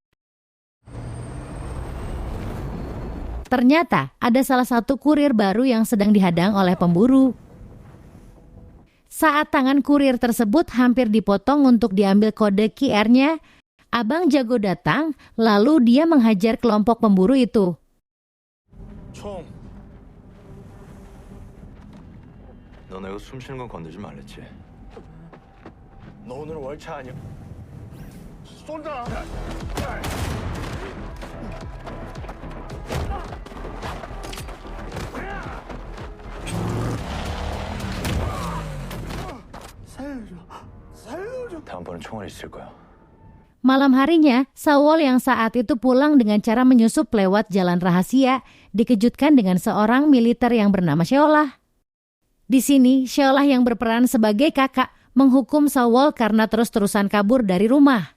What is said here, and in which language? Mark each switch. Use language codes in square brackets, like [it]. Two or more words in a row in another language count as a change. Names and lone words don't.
[id] Ternyata ada salah satu kurir baru yang sedang dihadang oleh pemburu. Saat tangan kurir tersebut hampir dipotong untuk diambil kode QR-nya, Abang Jago datang, lalu dia menghajar kelompok pemburu itu. [ko] 총. 너 내가 숨 쉬는 건 건들지 말랬지. 너 오늘 월차 아니야? 쏜다. 다음번엔 총알이 있을 거야. [id] Malam harinya, Sawol yang saat itu pulang dengan cara menyusup lewat jalan rahasia, dikejutkan dengan seorang militer yang bernama Sheolah. Di sini, Sheolah yang berperan sebagai kakak menghukum Sawol karena terus-terusan kabur dari rumah.